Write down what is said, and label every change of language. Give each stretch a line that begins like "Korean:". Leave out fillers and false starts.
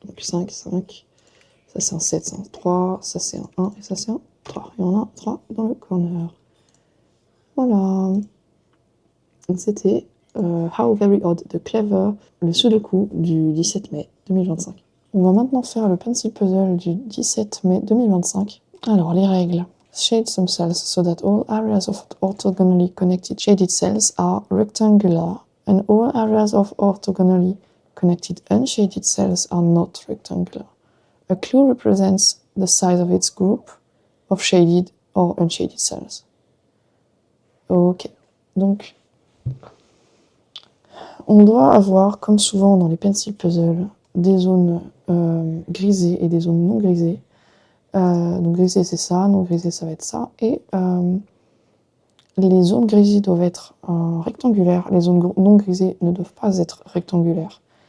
French: Donc 5, 5. Ça c'est un 7, c'est un 3. Ça c'est un 1 et ça c'est un 3. Et on a un 3 dans le corner. Voilà. Donc c'était How Very Odd de Clever, le Sudoku du 17 mai 2025. On va maintenant faire le pencil puzzle du 17 mai 2025. Alors les règles.
English: Shade some cells so that all areas of orthogonally connected shaded cells are rectangular and all areas of orthogonally connected unshaded cells are not rectangular. A clue represents the size of its group of shaded or unshaded cells.
French: Ok, donc on doit avoir, comme souvent dans les pencil puzzles, des zones grisées et des zones non grisées. Donc grisé c'est ça, non grisé ça va être ça. Et les zones grisées doivent être rectangulaires, les zones non grisées ne doivent pas être rectangulaires.